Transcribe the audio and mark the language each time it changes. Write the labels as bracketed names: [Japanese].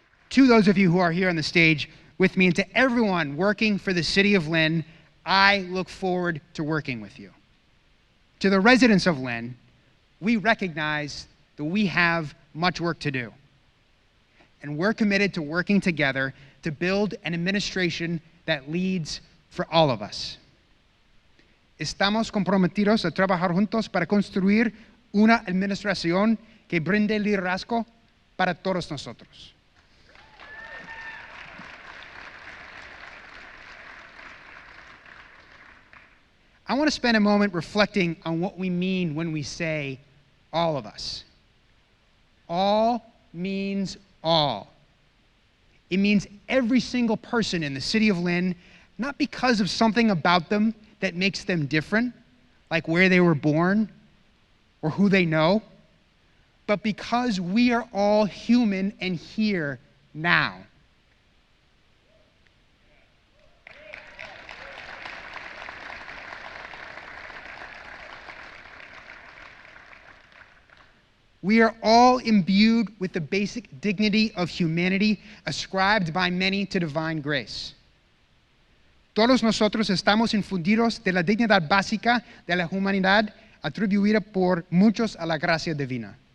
[English] To those of you who are here on the stage with me and to everyone working for the City of Lynn, I look forward to working with you. To the residents of Lynn, we recognize that we have much work to do. And we're committed to working together to build an administration that leads for all of us. [Spanish] Estamos comprometidos a trabajar juntos para construir una administración que brinde liderazgo para todos nosotros. [English] I want to spend a moment reflecting on what we mean when we say all of us. All means all. It means every single person in the city of Lynn, not because of something about them that makes them different, like where they were born or who they know, but because we are all human and here now. We are all imbued with the basic dignity of humanity ascribed by many to divine grace. [Spanish] Todos nosotros estamos infundidos de la dignidad básica de la humanidad atribuida por muchos a la gracia divina.